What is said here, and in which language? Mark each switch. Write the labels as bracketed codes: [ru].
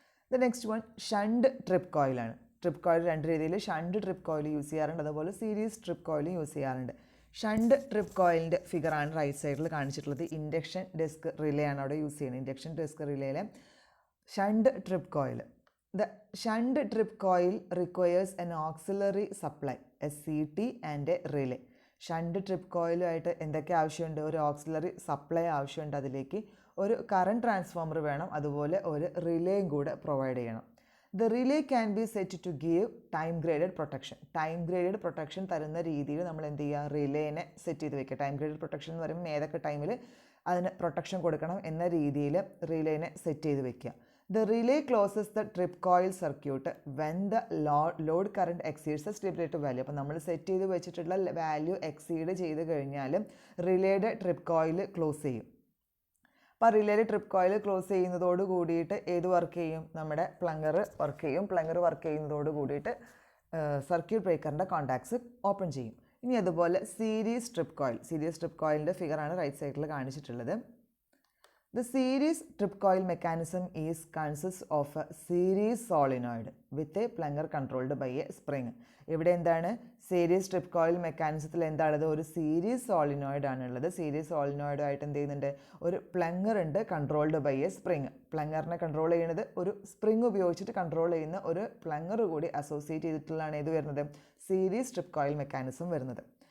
[en] the next one [ml] shunt trip കോയിലാണ്. Trip coil രണ്ട് രീതിയിൽ shunt trip coil use ചെയ്യാറുണ്ട്, അതുപോലെ സീരീസ് ട്രിപ്പ് കോയിലും യൂസ് ചെയ്യാറുണ്ട്. ഷണ്ട് ട്രിപ്പ് കോയിലിൻ്റെ ഫിഗറാണ് റൈറ്റ് സൈഡിൽ കാണിച്ചിട്ടുള്ളത്. ഇൻഡക്ഷൻ ഡെസ്ക് റിലേ ആണ് അവിടെ യൂസ് ചെയ്യുന്നത്. Induction desk റിലേയിലെ shunt trip coil. [en] The shunt trip coil requires an auxiliary supply, a CT and a relay. [ml] Shunt trip കോയിലുമായിട്ട് എന്തൊക്കെ ആവശ്യമുണ്ട്? ഒരു ഓക്സിലറി സപ്ലൈ ആവശ്യമുണ്ട്, അതിലേക്ക് ഒരു കറണ്ട് ട്രാൻസ്ഫോമർ വേണം, അതുപോലെ ഒരു റിലേയും കൂടെ പ്രൊവൈഡ് ചെയ്യണം. [en] the relay can be set to give [ml] time graded protection. Time graded protection തരുന്ന രീതിയിൽ നമ്മൾ എന്ത് ചെയ്യുക? റിലേനെ സെറ്റ് ചെയ്ത് വെക്കുക. ടൈം ഗ്രേഡഡ് പ്രൊട്ടക്ഷൻ എന്ന് പറയുമ്പോൾ ഏതൊക്കെ ടൈമിൽ അതിന് പ്രൊട്ടക്ഷൻ കൊടുക്കണം എന്ന രീതിയിൽ റിലേനെ സെറ്റ് ചെയ്ത് വെക്കുക. [en] The relay closes the trip coil circuit when the load current exceeds the stipulated value. [ml] അപ്പോൾ നമ്മൾ സെറ്റ് ചെയ്ത് വെച്ചിട്ടുള്ള വാല്യൂ എക്സീഡ് ചെയ്ത് കഴിഞ്ഞാൽ റിലേയുടെ ട്രിപ്പ് കോയിൽ ക്ലോസ് ചെയ്യും. അപ്പോൾ റിലേയുടെ ട്രിപ്പ് കോയിൽ ക്ലോസ് ചെയ്യുന്നതോട് കൂടിയിട്ട് ഏത് വർക്ക് ചെയ്യും? നമ്മുടെ പ്ലങ്കർ വർക്ക് ചെയ്യും. പ്ലങ്കർ വർക്ക് ചെയ്യുന്നതോട് കൂടിയിട്ട് സർക്യൂട്ട് ബ്രേക്കറിൻ്റെ കോണ്ടാക്ട്സ് ഓപ്പൺ ചെയ്യും. ഇനി അതുപോലെ series trip coil. Series trip കോയിലിൻ്റെ ഫിഗറാണ് right സൈഡിൽ കാണിച്ചിട്ടുള്ളത്. [en] The series trip coil mechanism consists of a series solenoid with a plunger controlled by a spring. [ml] ഇവിടെ എന്താണ്? സീരീസ് ട്രിപ്പ് കോയിൽ മെക്കാനിസത്തിൽ എന്താണുള്ളത്? ഒരു സീരീസ് സോളിനോയിഡ് ആണുള്ളത്. സീരീസ് സോളിനോയിഡായിട്ട് എന്ത് ചെയ്യുന്നുണ്ട്? ഒരു പ്ലങ്ങർ ഉണ്ട്, [en] Controlled by a spring. [ml] പ്ലങ്ങറിനെ control ചെയ്യുന്നത് ഒരു സ്പ്രിങ് ഉപയോഗിച്ചിട്ട് കൺട്രോൾ ചെയ്യുന്ന ഒരു പ്ലങ്ങർ കൂടി അസോസിയേറ്റ് ചെയ്തിട്ടുള്ളതാണ് ഇത് വരുന്നത്, സീരീസ് ട്രിപ്പ് കോയിൽ മെക്കാനിസം വരുന്നത്.